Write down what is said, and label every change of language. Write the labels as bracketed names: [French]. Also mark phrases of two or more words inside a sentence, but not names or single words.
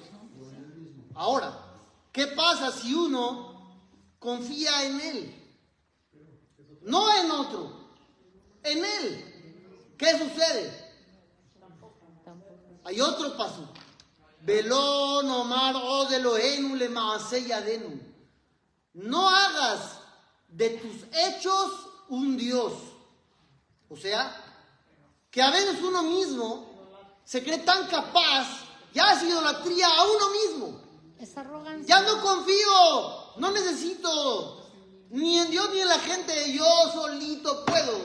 [Spanish] Ahora, ¿qué pasa si uno confía en él? No en otro, en él. ¿Qué sucede? Hay otro paso. [Hebrew] ולא נאמר עוד אלהינו למעשה ידינו. [Spanish] No hagas de tus hechos un Dios. O sea, que a veces uno mismo se cree tan capaz, ya es idolatría a uno mismo. Es arrogancia. Ya no confío, no necesito ni en Dios ni en la gente, yo solito puedo.